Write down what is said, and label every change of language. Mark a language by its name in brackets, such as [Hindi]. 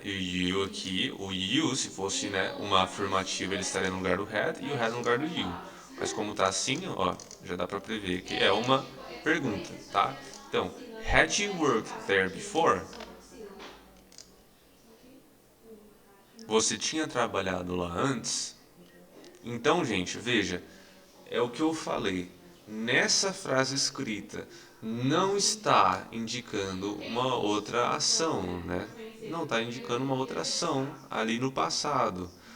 [Portuguese] E o you aqui, o you, se fosse, né, uma afirmativa, ele estaria no lugar do had e o had no lugar do you. Mas como tá assim, ó, já dá pra prever que é uma pergunta, tá? Então, [English] had you worked there before? [Portuguese] Você tinha trabalhado lá antes? Então, gente, veja, é o que eu falei. Nessa frase escrita, não está indicando uma outra ação, né? Não está indicando uma outra ação ali no passado.